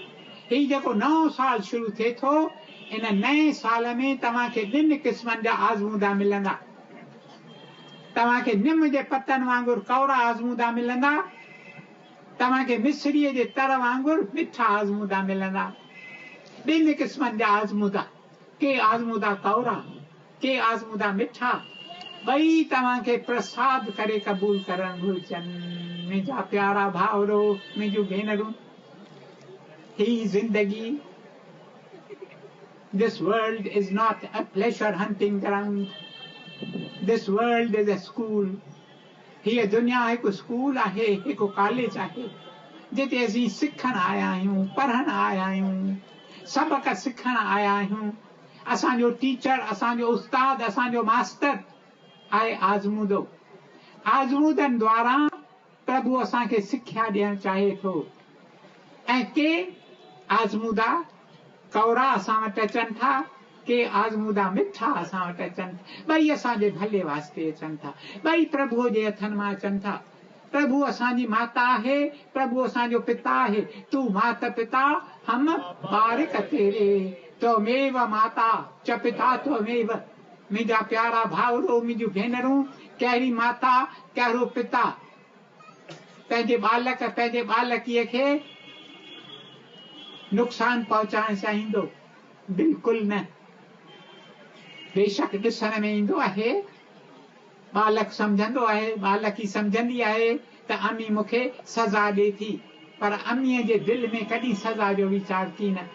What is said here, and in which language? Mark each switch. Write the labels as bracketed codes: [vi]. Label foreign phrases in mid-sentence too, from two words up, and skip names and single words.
[sd] ही जेको नओं साल शुरू थिए थो, इन नए साल में तव्हांखे 2 क़िस्मनि जा आज़मूदा मिलंदा। तव्हांखे निम जे पतनि वांगुरु कौरा आज़मूदा मिलंदा, तव्हांखे मिश्रीअ जे तर वांगुरु मिठा आज़मूदा मिलंदा। 2 क़िस्मनि जा आज़मूदा, के आज़मूदा कौरा, के आज़मूदा मिठा, ॿई तव्हांखे प्रसाद करे क़बूल करणु घुरिजनि। मुंहिंजा प्यारा भाउरो, मुंहिंजूं भेनरूं, ही ज़िंदगी, [en] this world is not a pleasure hunting ground, this world is a school। [sd] हीअ दुनिया हिकु स्कूल आहे, हिकु कॉलेज आहे, जिते असीं सिखणु आया आहियूं, पढ़णु आया आहियूं, सबक़ सिखणु आया आहियूं। असांजो टीचर, असांजो उस्ताद, असांजो मास्टर आहे आज़मूदो। आज़मूदनि द्वारा प्रभु असांखे सिख्या ॾियणु चाहे थो। ऐं के आज़मूदा कौरा असां वटि अचनि था, के आज़मूदा मिठा असां वटि अचनि, ॿई असांजे भले वास्ते अचनि था, ॿई प्रभुअ जे हथनि मां अचनि था। प्रभु असांजी माता आहे, प्रभु असांजो पिता आहे। [hi] तू मात पिता हम बारिक तेरे, [sa] त्वमेव माता च पिता त्वमेव। [sd] मुंहिंजा प्यारा भाउरो, मुंहिंजूं भेनरूं, कहिड़ी माता कहिड़ो पिता पंहिंजे बालकीअ खे नुक़सान पहुचाइण चाहींदो? बिल्कुलु न। बेशक ॾिसण में ईंदो आहे, बालक सम्झंदो आहे, बालकी सम्झंदी आहे त अम्मी मूंखे सज़ा ॾिए थी, पर अम्मीअ जे दिलि में कॾहिं सज़ा जो वीचार थी न।